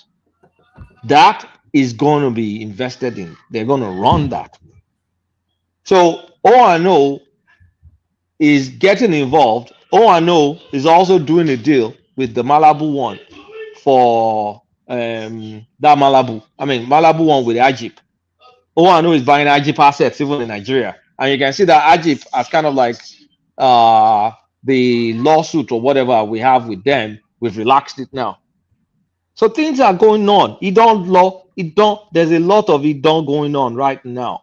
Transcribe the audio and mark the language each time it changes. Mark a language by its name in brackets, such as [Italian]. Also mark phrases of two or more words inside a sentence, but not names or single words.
[English] That is going to be invested in. They're going to run that. So O&O is getting involved. O&O is also doing a deal with the Malibu one for that Malibu. I mean Malibu one with Ajip. O&O is buying Ajip assets even in Nigeria, and you can see that Ajip as kind of like the lawsuit or whatever we have with them. We've relaxed it now. So things are going on. There's a lot of it done going on right now.